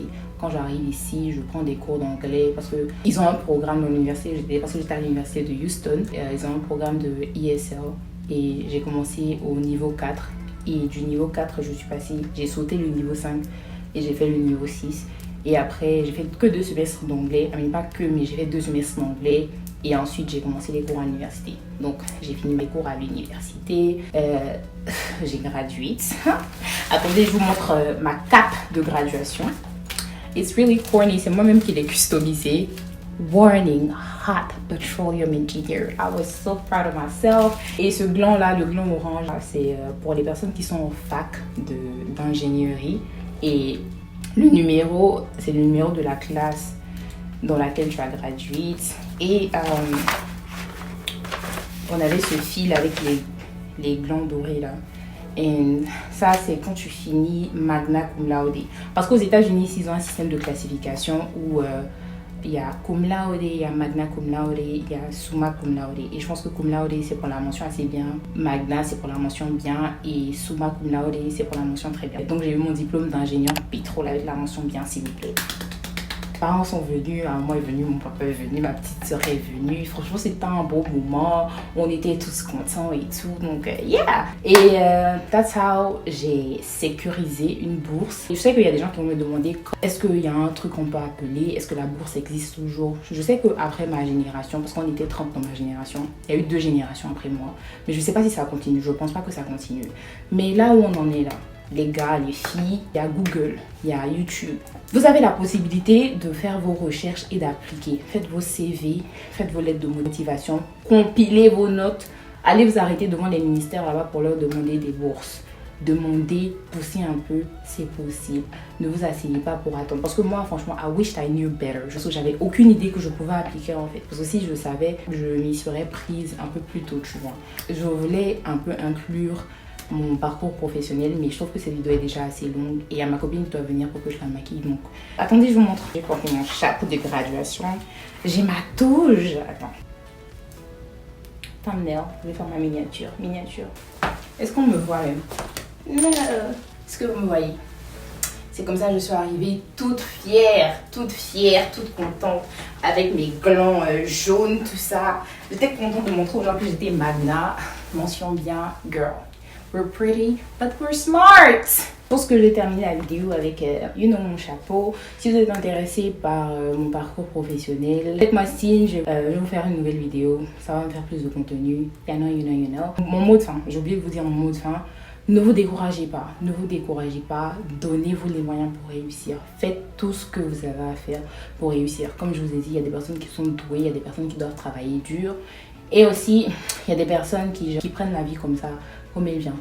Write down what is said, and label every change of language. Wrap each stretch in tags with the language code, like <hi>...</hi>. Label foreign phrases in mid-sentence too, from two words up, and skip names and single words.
<fr>Quand j'arrive ici, je prends des cours d'anglais parce qu'ils ont un programme dans l'université, parce que j'étais à l'université de Houston, ils ont un programme de ESL et j'ai commencé au niveau 4 et du niveau 4, j'ai sauté le niveau 5 et j'ai fait le niveau 6. Et après, j'ai fait que 2 semestres d'anglais, pas que, mais j'ai fait 2 semestres d'anglais. Et ensuite, j'ai commencé les cours à l'université. Donc, j'ai fini mes cours à l'université. J'ai gradué. Attendez, je vous montre ma cape de graduation.</fr> <en>It's really corny.</en> <fr>C'est moi-même qui l'ai customisé.</fr> <en>Warning, hot petroleum engineer. I was so proud of myself.</en> <fr>Et ce gland-là, le gland orange, c'est pour les personnes qui sont en fac d'ingénierie. Et le numéro, c'est le numéro de la classe dans laquelle tu as gradué. Et on avait ce fil avec les glands dorés là. Et ça, c'est quand tu finis</fr> <la>magna cum laude.</la> <fr>Parce qu'aux États-Unis, ils ont un système de classification où il y a</fr> <la>cum laude,</la> <fr>il y a</fr> <la>magna cum laude,</la> <fr>il y a</fr> <la>summa cum laude.</la> <fr>Et je pense que</fr> <la>cum laude,</la> <fr>c'est pour la mention assez bien. Magna, c'est pour la mention bien. Et</fr> <la>summa cum laude,</la> <fr>c'est pour la mention très bien. Donc, j'ai eu mon diplôme d'ingénieur pétrole avec la mention bien, s'il vous plaît. Mes parents sont venus, moi est venu, mon papa est venu, ma petite soeur est venue. Franchement, c'était un beau moment. On était tous contents et tout. Donc, yeah! Et</fr> <en>that's how</en> <fr>j'ai sécurisé une bourse. Et je sais qu'il y a des gens qui vont me demander est-ce qu'il y a un truc qu'on peut appeler, est-ce que la bourse existe toujours? Je sais qu'après ma génération, parce qu'on était 30 dans ma génération, il y a eu 2 générations après moi. Mais je ne sais pas si ça continue. Je ne pense pas que ça continue. Mais là où on en est là, les gars, les filles, il y a Google, il y a YouTube. Vous avez la possibilité de faire vos recherches et d'appliquer. Faites vos CV, faites vos lettres de motivation, compilez vos notes. Allez vous arrêter devant les ministères là-bas pour leur demander des bourses. Demandez, poussez un peu, c'est possible. Ne vous asseyez pas pour attendre. Parce que moi, franchement,</fr> <en>I wished I knew better.</en> <fr>Parce que j'avais aucune idée que je pouvais appliquer en fait. Parce que si je le savais, je m'y serais prise un peu plus tôt, tu vois. Je voulais un peu inclure mon parcours professionnel, mais je trouve que cette vidéo est déjà assez longue et il y a ma copine qui doit venir pour que je la maquille, donc attendez, je vous montre. J'ai porté mon chapeau de graduation, j'ai ma touche, attends, thumbnail, je vais faire ma miniature, est-ce qu'on me voit même? Non, est-ce que vous me voyez? C'est comme ça que je suis arrivée toute fière, toute contente, avec mes glands jaunes, tout ça. J'étais contente de montrer aux gens que j'étais magna, mention bien girl.</fr> <en>We're pretty, but we're smart.</en> <fr>Je pense que j'ai terminé la vidéo avec, mon chapeau. Si vous êtes intéressé par mon parcours professionnel, faites-moi signe, je vais vous faire une nouvelle vidéo. Ça va me faire plus de contenu.</fr> <en>You know.</en> <fr>Mon mot de fin, j'ai oublié de vous dire mon mot de fin. Ne vous découragez pas, donnez-vous les moyens pour réussir. Faites tout ce que vous avez à faire pour réussir. Comme je vous ai dit, il y a des personnes qui sont douées, il y a des personnes qui doivent travailler dur. Et aussi, il y a des personnes qui prennent la vie comme ça, comme elle vient.</fr>